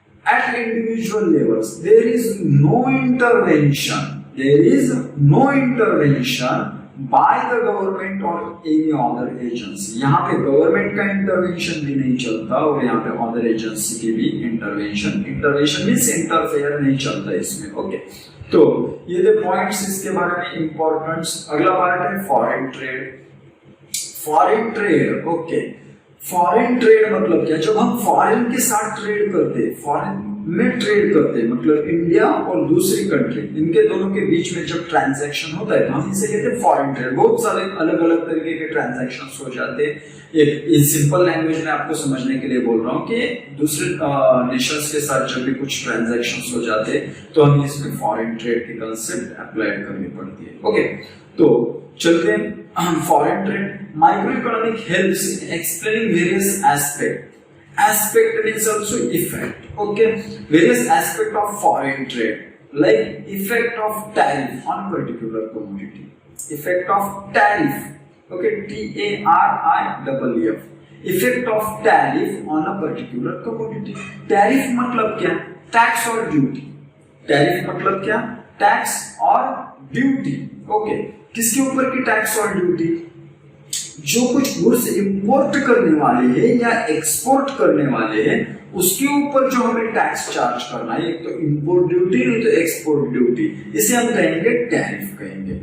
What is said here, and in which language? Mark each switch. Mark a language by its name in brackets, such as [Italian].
[English] At individual levels, there is no intervention by the government or any other agency. [Hindi] यहाँ पे government का intervention भी नहीं चलता और यहाँ पे अदर एजेंसी की भी इंटरवेंशन मीन्स इंटरफेयर नहीं चलता इसमें। ओके, तो ये थे पॉइंट्स इसके बारे में इंपॉर्टेंस। अगला पार्ट है foreign trade. Okay, foreign trade मतलब क्या? जब हम फॉरेन के साथ ट्रेड करते हैं, फॉरेन में ट्रेड करते हैं, मतलब इंडिया और दूसरी कंट्री, इनके दोनों के बीच में जब ट्रांजैक्शन होता है तो हम इसे कहते हैं फॉरेन ट्रेड। बहुत सारे अलग अलग तरीके के ट्रांजैक्शंस हो जाते हैं। एक सिंपल लैंग्वेज में आपको समझने के लिए बोल रहा हूँ कि दूसरे नेशंस के साथ जब भी कुछ ट्रांजैक्शंस हो जाते हैं तो हमें इसमें फॉरेन ट्रेड की कंसेप्ट अप्लाई करनी पड़ती है। ओके, तो चलते हैं foreign trade. [English] Micro economic helps in explaining various aspect means also effect. Okay, various aspect of foreign trade, like effect of tariff on a particular commodity. Effect of tariff. Okay, TARIFF. Effect of tariff on a particular commodity. Tariff [Hindi] मतलब क्या? Tax और duty. Tariff मतलब क्या? Tax और duty. Okay, किसके ऊपर की tax और ड्यूटी? जो कुछ गुड्स इंपोर्ट करने वाले हैं या एक्सपोर्ट करने वाले हैं उसके ऊपर जो हमें टैक्स चार्ज करना है, एक तो इंपोर्ट ड्यूटी नहीं तो एक्सपोर्ट ड्यूटी, इसे हम कहेंगे टैरिफ कहेंगे।